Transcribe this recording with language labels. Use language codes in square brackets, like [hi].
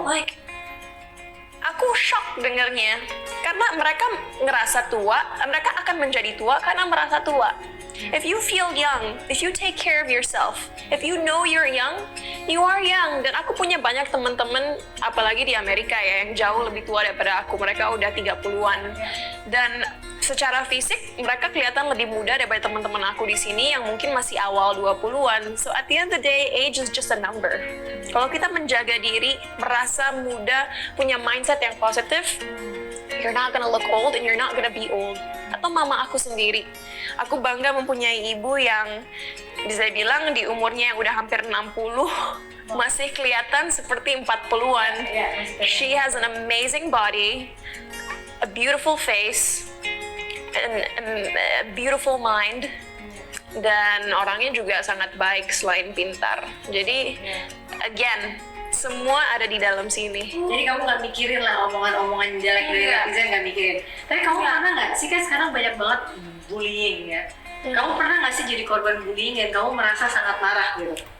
[id] Like, aku shock dengernya. Karena mereka ngerasa tua, mereka akan menjadi tua karena merasa tua. [en] If you feel young, if you take care of yourself, if you know you're young, you are young. [id] Dan aku punya banyak teman-teman, apalagi di Amerika ya, yang jauh lebih tua daripada aku. Mereka udah 30-an. Dan secara fisik, mereka kelihatan lebih muda daripada teman-teman aku di sini yang mungkin masih awal 20-an. [en] So at the end of the day, age is just a number. [id] Kalau kita menjaga diri, merasa muda, punya mindset yang positif, [en] you're not gonna look old and you're not gonna be old. [id] Atau mama aku sendiri. Aku bangga mempunyai ibu yang bisa bilang di umurnya yang udah hampir 60, masih kelihatan seperti 40-an. [en] She has an amazing body, a beautiful face, and a beautiful mind. [id] Dan orangnya juga sangat baik selain pintar. Jadi, again, semua ada di dalam sini. Jadi kamu nggak mikirin lah omongan-omongan jelek dari netizen, nggak mikirin. Tapi kamu pernah nggak sih, kan sekarang banyak banget bullying ya. Kamu pernah nggak sih jadi korban bullying dan kamu merasa sangat marah gitu?